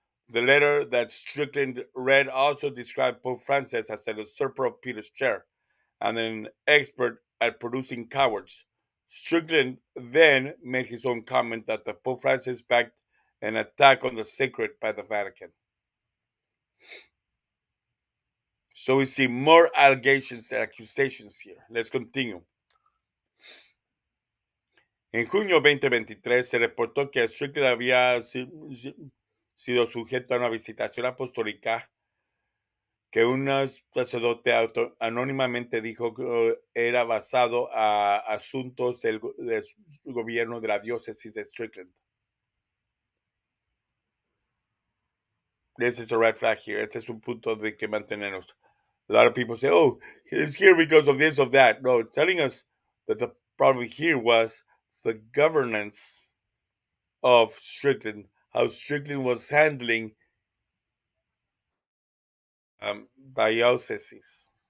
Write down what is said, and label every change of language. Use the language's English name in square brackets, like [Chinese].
[English] The letter that Strickland read also described Pope Francis as an usurper of Peter's chair and an expert at producing cowards. Strickland then made his own comment that the Pope Francis backed an attack on the sacred by the Vatican. So we see more allegations and accusations here. Let's continue. [Spanish] En junio 2023 se reportó que Strickland había sido sujeto a una visitación apostólica que un sacerdote anónimamente dijo que era basado a asuntos del gobierno de la diócesis de Strickland. [English] This is a red flag here. [Spanish] Este es un punto de que mantenernos. [English] A lot of people say, oh, it's here because of this, of that. No, telling us that the problem here was the governance of Strickland, how Strickland was handling dioceses.